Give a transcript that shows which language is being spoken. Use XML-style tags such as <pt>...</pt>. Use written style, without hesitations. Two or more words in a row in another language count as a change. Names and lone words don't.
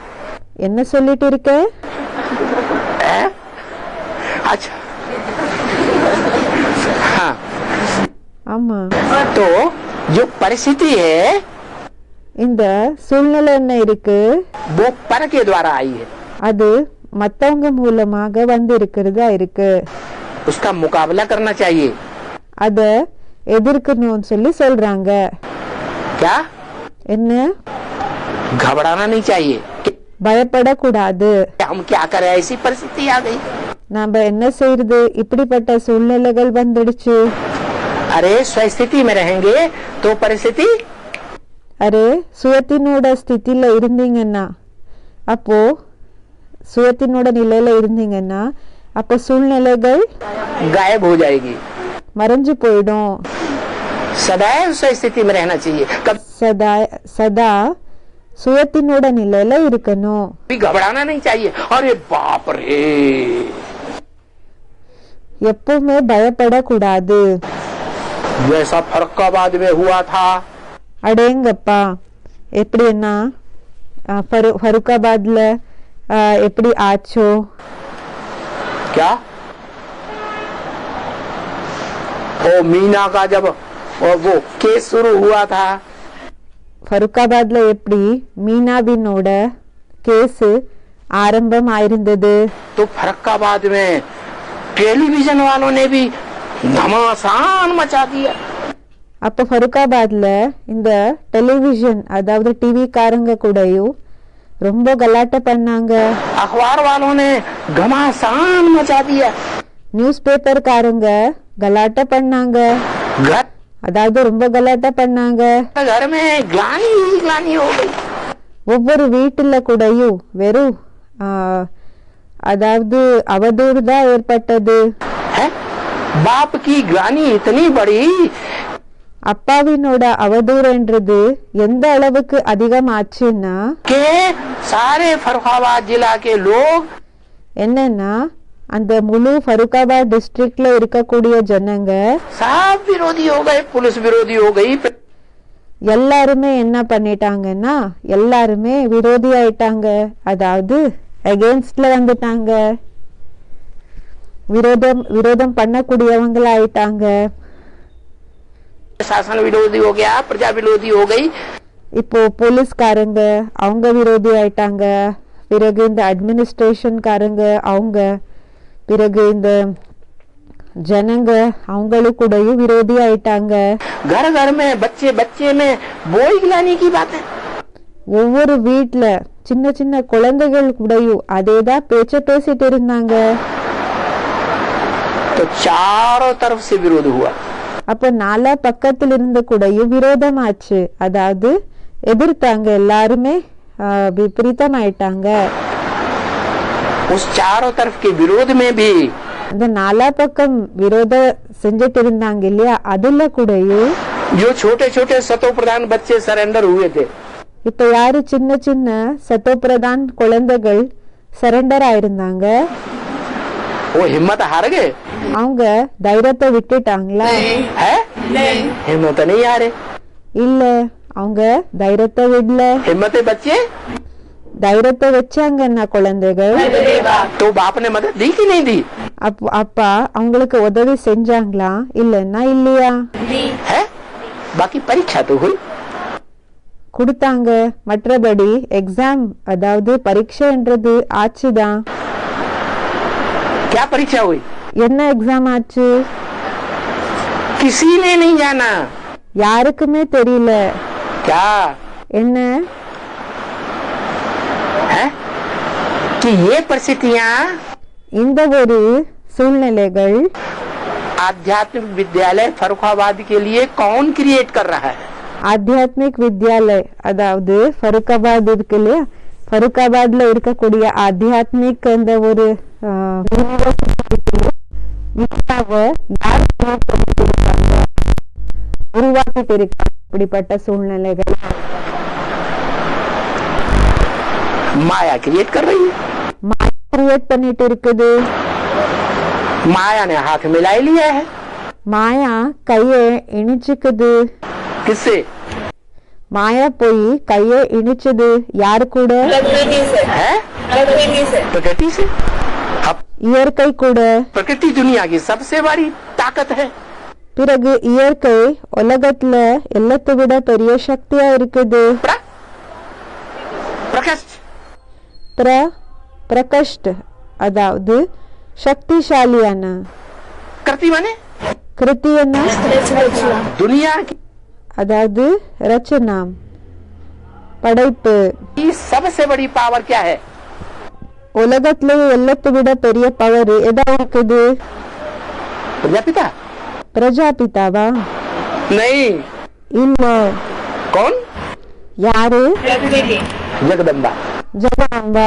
<ta>என்ன சொல்லிட்டு இருக்க?</ta> <hi>अच्छा हाँ.</hi> <ta>ஆமா,</ta> <hi>तो जो परिस्थिति है</hi> <ta>இந்த சூழ்நிலை என்ன இருக்கு,</ta> <hi>वो पर के द्वारा आई है.</hi> <ta>அது மத்தவங்க மூலமாக வந்து இருக்கிறதா இருக்கு.</ta> <hi>उसका मुकाबला करना चाहिए.</hi> <ta>அத எதிர்க்கணும்னு சொல்லி சொல்றாங்க.</ta> <hi>क्या?</hi> <ta>என்ன?</ta> <hi>घबराना नहीं चाहिए.</hi> <ta>பயப்படக்கூடாது.</ta> <hi>हम क्या करें ऐसी परिस्थिति आ गई.</hi> <ta>நாம என்ன செய்யறது, இப்படிப்பட்ட சூழ்நிலைகள் வந்துடுச்சு.</ta> <hi>अरे स्वस्थिति में रहेंगे तो परिस्थिति</hi> <ta>அரே சுயத்தினோட ஸ்திதியில இருந்தீங்கன்னா, அப்போ சுயத்தினோட நிலையில இருந்தீங்கன்னா அப்ப சூழ்நிலைகள்</ta> <hi>गायब हो जाएगी.</hi> <ta>மறைஞ்சு போயிடும்.</ta> <hi>सदैव स्वस्थिति में रहना चाहिए.</hi> <ta>சதா சுயத்தினோட நிலையில இருக்கணும்.</ta> <hi>कभी घबराना नहीं चाहिए. अरे बाप रे,</hi> <ta>எப்பவுமே பயப்படக்கூடாது.</ta> <hi>जैसा फरुखाबाद में हुआ था.</hi> <ta>அடேங்கப்பா, எப்படின்னா ஃபருக்காபாத்ல எப்படி ஆச்சோ?</ta> <hi>क्या? ओ मीना का जब वो केस शुरू हुआ था.</hi> <ta>ஃபருக்காபாத்ல எப்படி மீனாவினோட கேஸ் ஆரம்பம் ஆயிருந்தது.</ta> <hi>तो फरुखाबाद में टेलीविजन वालों ने भी घमासान मचा दिया.</hi> <ta>அப்ப ஃபருக்காபாத்ல இந்த டெலிவிஷன் அதாவது டிவி காரங்க கூடயும் ரொம்ப கலாட்டை பண்ணாங்க.</ta> <hi>अखबार वालों ने घमासान मचा दिया.</hi> <en>news paper</en> <ta>காரங்க கலாட்டை பண்ணாங்க. அதாவது ரொம்ப கலாட்டா பண்ணாங்க.</ta> <hi>घर में ग्लानी ही ग्लानी हो गई।</hi> <ta>ஒவ்வொரு வீட்டுல கூடயும் வெறும் அதாவது அவதூறு தான் ஏற்பட்டது.</ta> <hi>है? बाप की ग्लानी इतनी बड़ी</hi> <ta>அப்பாவினோட அவதூறுன்றது எந்த அளவுக்கு அதிகமாச்சுன்னா</ta> <hi>के सारे फरुखाबाद जिला के लोग</hi> <ta>என்னன்னா அந்த முழு ஃபருக்காபாத் டிஸ்ட்ரிக்ட்ல இருக்கக்கூடிய ஜனங்க</ta> <hi>सब विरोधी हो गए, पुलिस विरोधी हो गई।</hi> <ta>எல்லாருமே என்ன பண்ணிட்டாங்கன்னா எல்லாருமே விரோதி ஆயிட்டாங்க. அதாவது அகேன்ஸ்ட்ல வந்துட்டாங்க, விரோதம் பண்ணக்கூடியவங்களா ஆயிட்டாங்க.</ta> <hi>शासन विरोधी हो गया, प्रजा विरोधी हो गई।</hi> <ta>இப்போ போலீஸ்காரங்க அவங்க விரோதி ஆயிட்டாங்க, பிறகு இந்த அட்மினிஸ்ட்ரேஷன்காரங்க அவங்க, பிறகு இந்த ஜனங்க அவங்களும் கூடயும் விரோதி ஆயிட்டாங்க.</ta> <hi>घर घर में बच्चे बच्चे में बोई गिलानी की बात है।</hi> <ta>ஒவ்வொரு வீட்ல சின்ன சின்ன குழந்தைகள் கூடயும் அதேதான் பேச்ச பேசிட்டு இருந்தாங்க.</ta> <hi>तो चारों तरफ से विरोध हुआ।</hi> <ta>அப்ப நாலா பக்கத்துல இருந்து கூடயும் விரோதமாச்சு, அதாவது எதிர்த்தாங்க, எல்லாருமே விபரீதமாயிட்டாங்க.</ta> <hi>उस चारों तरफ के विरोध में भी</hi> <ta>அந்த நாலா பக்கம் விரோத செஞ்சிட்டு இருந்தாங்க இல்லையா, அதுல கூடயும்</ta> <hi>जो छोटे छोटे सतो प्रधान बच्चे सरेंडर हुए थे,</hi> <ta>இப்ப யாரு சின்ன சின்ன சத்தோபிரதான் குழந்தைகள் சரண்டர் ஆயிருந்தாங்க,</ta> <hi>वो हिम्मत हार गए।</hi> <ta>அவங்க தைரியத்தை விட்டுட்டாங்களா?</ta> <hi>है हिम्मत नहीं हारे।</hi> <ta>இல்ல, அவங்க தைரியத்தை விடல.</ta> <hi>हिम्मत बच्चे</hi> <ta>தைரியத்தை வச்சாங்கன்னா குழந்தைகள்,</ta> <hi>तो बाप ने मदद दी कि नहीं दी?</hi> <ta>அப்பா அவங்களுக்கு உதவி செஞ்சாங்களா இல்லன்னா இல்லையா?</ta> <hi>है बाकी परीक्षा तो हुई।</hi> <ta>கொடுத்தாங்க. மற்றபடி எக்ஸாம் அதாவது பரீட்சைன்றது ஆச்சுதான்.</ta> <hi>क्या परीक्षा हुई?</hi> <ta>என்ன எக்ஸாம் ஆச்சு?</ta> <hi>किसी ने नहीं जाना।</hi> <ta>யாருக்குமே தெரியல.</ta> <hi>क्या</hi> <ta>என்ன?</ta> <hi>है कि ये परिस्थितियां</hi> <ta>இந்த ஒரு சூழ்நிலைகள்</ta> <hi>आध्यात्मिक विद्यालय फरुखाबाद के लिए कौन क्रिएट कर रहा है? आध्यात्मिक विद्यालय</hi> <ta>அதாவது ஃபருக்காபாத் இருக்கு இல்லையா, ஃபருக்காபாத்ல இருக்கக்கூடிய ஆத்தியாத்மிக் அந்த ஒரு உருவாக்கிட்டு இருக்காங்க. இப்படிப்பட்ட சூழ்நிலைகள்</ta> <hi>माया क्रिएट कर रही है।</hi> <ta>மாயா கிரியேட் பண்ணிட்டு இருக்குது.</ta> <hi>माया ने हाथ मिला लिया है।</hi> <ta>மாயா கைய இணைச்சுக்குது.</ta> <hi>किससे?</hi> <ta>மாயா போய் கைய இணைச்சது யாரு கூட?</ta> <hi>है प्रकृति से। अब</hi> <ta>இயற்கை கூட.</ta> <hi>प्रकृति दुनिया की सबसे बड़ी ताकत है।</hi> <ta>பிறகு இயற்கை உலகத்துல எல்லாத்தை விட பெரிய சக்தியா இருக்குது.</ta> <hi>प्रकृष्ट</hi> <ta>பிரகஷ்ட் அதாவது சக்திசாலியான.</ta> <hi>कृति माने</hi> <ta>கிருதி என்ன?</ta> <hi>दुनिया की</hi> <ta>அதாவது ரச்சனா, படைப்பு.</ta> <hi>सबसे बड़ी पावर क्या है?</hi> <ta>உலகத்துல எல்லாத்தை விட பெரிய பவர் எதா இருக்குது?</ta> <hi>प्रजापिता?</hi> <ta>பிரஜாபிதாவா?</ta> <hi>नहीं।</hi> <ta>இல்ல.</ta> <hi>कौन?</hi> <ta>யாரு?</ta> <hi>जगदम्बा।</hi> <ta>ஜெகதம்பா.</ta>